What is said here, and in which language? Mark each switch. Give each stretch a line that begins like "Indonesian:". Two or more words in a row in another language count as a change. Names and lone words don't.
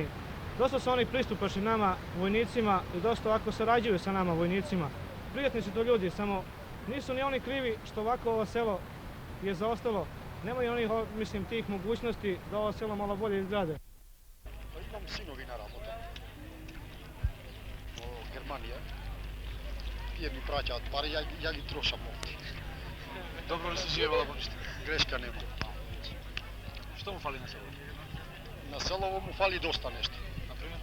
Serbian: Dosta su oni pristupačni nama, vojnicima, i dosta ovako sarađuju sa nama, vojnicima. Prijatni su to ljudi, samo nisu ni oni krivi što ovako ovo selo je zaostalo. Nemaju oni, mislim, tih mogućnosti da ovo selo malo bolje izgrade.
Macedonian: Имам синови на работа во Германија. Тие ми праќаат пари, ја ги трошам овде. Добро ли се живее во Лабуниште? Грешка нема. Што му фали на селото? На селово му фали доста нешто. Например?